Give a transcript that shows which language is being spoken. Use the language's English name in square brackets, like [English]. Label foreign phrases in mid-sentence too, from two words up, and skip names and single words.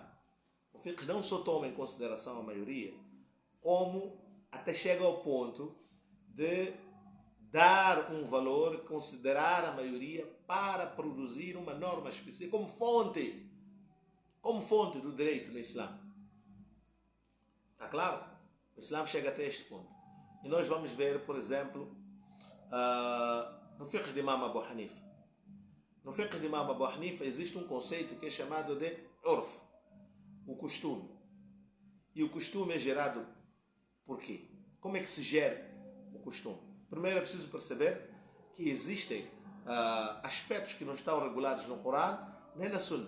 [Portuguese] O fiqh não só toma em consideração a maioria, como até chega ao ponto de dar um valor, considerar a maioria para produzir uma norma específica como fonte do direito no Islã. Está claro? O Islã chega até este ponto. E nós vamos ver, por exemplo, no fiqh de Imam Abu Hanifa. No fiqh de Imam Abu Hanifa existe um conceito que é chamado de urf, o costume. E o costume é gerado por quê? Como é que se gera o costume? Primeiro é preciso perceber que existem aspectos que não estão regulados no Corão, nem na Sunna.